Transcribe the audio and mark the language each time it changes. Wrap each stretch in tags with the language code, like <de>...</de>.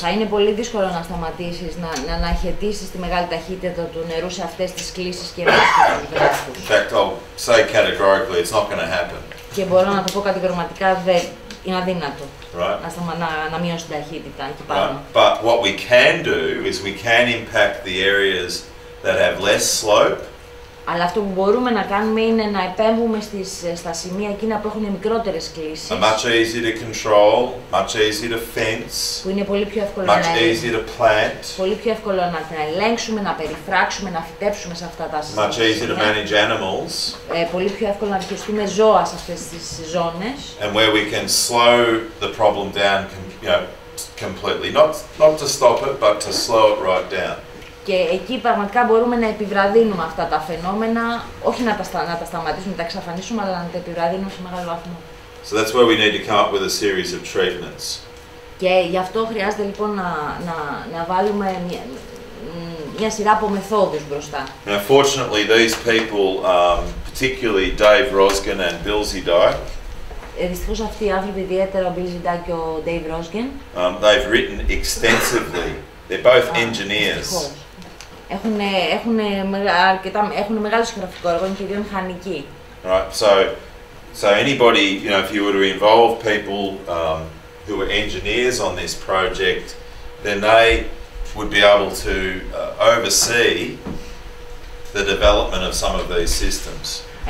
<el>Θα είναι πολύ δύσκολο να σταματήσεις, να αναχαιτήσεις τη μεγάλη ταχύτητα του νερού σε αυτές τις κλίσεις και τους βράχους.</el> <en>In fact, I'll say categorically, it's not going to happen.</en> <el>Και μπορώ να το πω κατηγορηματικά, είναι αδύνατο.</el> <en>Right?</en> <el>Να μειώσει την ταχύτητα εκεί πάνω.</el> <en>But what we can do is we can impact the areas that have less slope.</en> <el>Αλλά αυτό που μπορούμε να κάνουμε είναι να επέμβουμε στα σημεία εκείνα που έχουν μικρότερες κλίσεις.</el> <en>Much easier to control, much easier to fence,</en> <el>Που είναι πολύ πιο εύκολο</el> <en>easier to plant,</en> <el>πολύ πιο εύκολο να ελέγξουμε, να περιφράξουμε, να φυτέψουμε σε αυτά τα</el> <en>much easier to</en> <el>σημεία.</el> <en>manage animals,</en> <el>Πολύ πιο εύκολο να διαχειριστούμε ζώα σε αυτές τις ζώνες.</el> <en>and where we can slow the problem down, completely. Not to stop it, but to slow it right down.</en> <el>Και εκεί πραγματικά μπορούμε να επιβραδύνουμε αυτά τα φαινόμενα, όχι να τα σταματήσουμε, να τα εξαφανίσουμε, αλλά να τα επιβραδύνουμε σε μεγάλο βαθμό.</el> <en>So that's where we need to come up with a series of treatments.</en> <el>Και γι' αυτό χρειάζεται λοιπόν να βάλουμε μια σειρά από μεθόδους μπροστά.</el> <en>Now, fortunately, these people, particularly Dave Rosgen and Bill Zidai,</en> <el>Δυστυχώς αυτοί οι άνθρωποι, ιδιαίτερα ο Bill Zidai και ο Dave Rosgen,</el> <en>they've written extensively. They're both engineers.</en> <el>Έχουν μεγάλο συγγραφικό έργο, είναι και δύο μηχανικοί.</el> <en>Right. So anybody, if you were to involve people who were engineers on this project, then they would be able to oversee the development of some of these systems.</en>